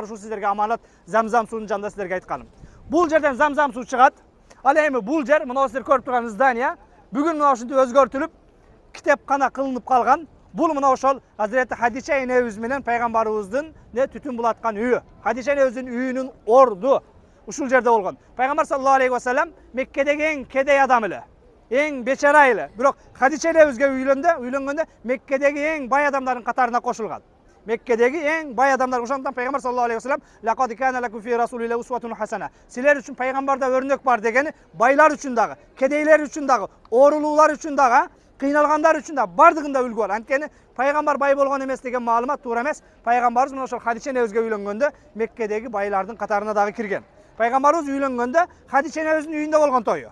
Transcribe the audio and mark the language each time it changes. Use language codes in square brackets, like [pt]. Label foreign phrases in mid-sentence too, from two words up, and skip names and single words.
[ky] Ушул сиздерге аманат, замзам суунун жанында сиздерге айтканым. Бул жерден замзам суу чыгат. Ал эми бул жер, мына сиздер көрүп турган здание, бүгүн мына ушинтип өзгөртүлүп, китепкана кылынып калган. Бул мына ошол Азирети Хадича энебиз менен пайгамбарыбыздын түтүн булаткан үйү. Хадича энебиздин үйүнүн орду ушул жерде болгон. Пайгамбар [ar] صلى الله عليه وسلم [ky] Меккедеги эң кедей адам эле, эң бечара эле. Бирок Хадича энебизге үйлөнгөндө Меккедеги эң бай адамдардын катарына кошулган. Меккедеги эң бай адамдар. Ошондуктан пайгамбар [ar] صلى الله عليه وسلم لقد كان لكم في رسول الله أسوة حسنة. [ky] Силер үчүн пайгамбарда өрнөк бар дегени байлар үчүн дагы, кедейлер үчүн дагы, оорулуулар үчүн дагы, кыйналгандар үчүн да бардыгында үлгү бар. Анткени пайгамбар бай болгон эмес деген маалымат туура эмес. Пайгамбарыбыз мына ошол Хадича энебизге үйлөнгөндө Меккедеги байлардын катарына дагы кирген. Пайгамбарыбыз үйлөнгөндө Хадича энебиздин үйүндө болгон тою.